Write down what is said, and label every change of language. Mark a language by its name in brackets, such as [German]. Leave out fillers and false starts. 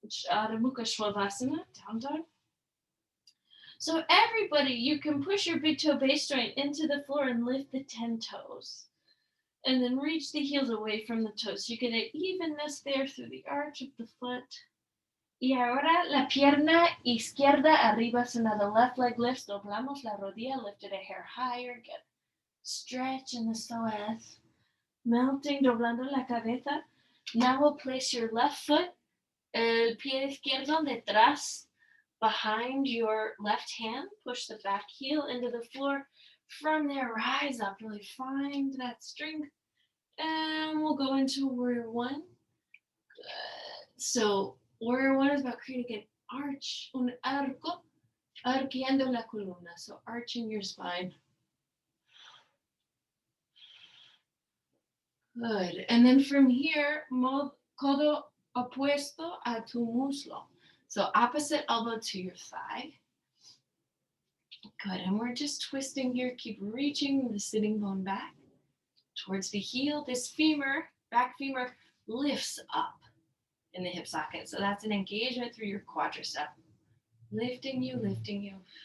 [English] Adho Mukha Shavasana. Down dog. So everybody, you can push your big toe base joint into the floor and lift the 10 toes. And then reach the heels away from the toes. You get an evenness there through the arch of the foot. [Spanish] Y ahora la pierna izquierda arriba. [English] So now the left leg lifts. [Spanish] Doblamos la rodilla. [English] Lift it a hair higher. Get stretch in the psoas. Melting, [Spanish] doblando la cabeza. [English] Now we'll place your left foot, [Spanish] el pie izquierdo detrás, [English] behind your left hand. Push the back heel into the floor. From there, rise up. Really find that strength. And we'll go into warrior 1. Good. So warrior 1 is about creating an arch, [Spanish] un arco, arqueando la columna. [English] So arching your spine. Good. And then from here, [Spanish] codo opuesto a tu muslo. [English] So opposite elbow to your thigh. Good. And we're just twisting here. Keep reaching the sitting bone back towards the heel. This femur, back femur, lifts up in the hip socket. So that's an engagement through your quadricep. Lifting you, lifting you.